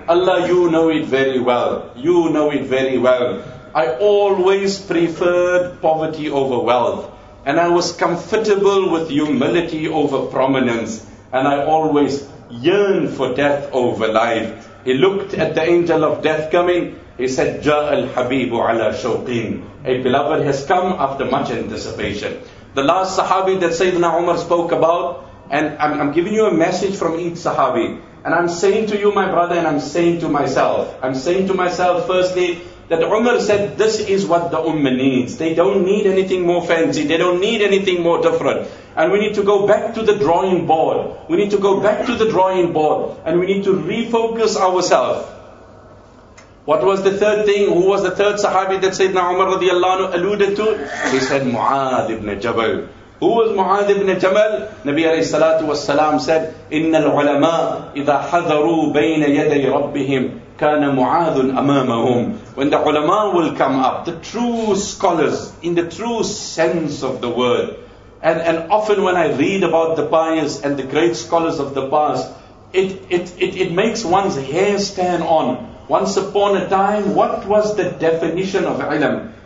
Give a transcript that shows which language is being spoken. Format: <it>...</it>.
<en>Allah, you know it very well. You know it very well. I always preferred poverty over wealth. And I was comfortable with humility over prominence. And I always yearned for death over life. He looked at the angel of death coming. He said,</en> <ar>جاء الحبيب على شوقين.</ar> <en>A beloved has come after much anticipation. The last Sahabi that Sayyidina Umar spoke about, and I'm giving you a message from each Sahabi. And I'm saying to you, my brother, and I'm saying to myself. I'm saying to myself, firstly, that Umar said, this is what the Ummah needs. They don't need anything more fancy. They don't need anything more different. And we need to go back to the drawing board. We need to go back to the drawing board. And we need to refocus ourselves. What was the third thing? Who was the third Sahabi that Sayyidina Umar radiallahu anhu alluded to? He said, Mu'adh ibn Jabal. Who was Mu'adh ibn Jabal? Nabi alayhi salatu was salam said,</en> <ar>إِنَّ الْعُلَمَاءِ إِذَا حَذَرُوا بَيْنَ يَدَيْ رَبِّهِمْ كَانَ مُعَاذٌ أَمَامَهُمْ.</ar> <en>When the ulama will come up, the true scholars, in the true sense of the word, and often when I read about the pious and the great scholars of the past, it makes one's hair stand on. Once upon a time, what was the definition of ilm?</en>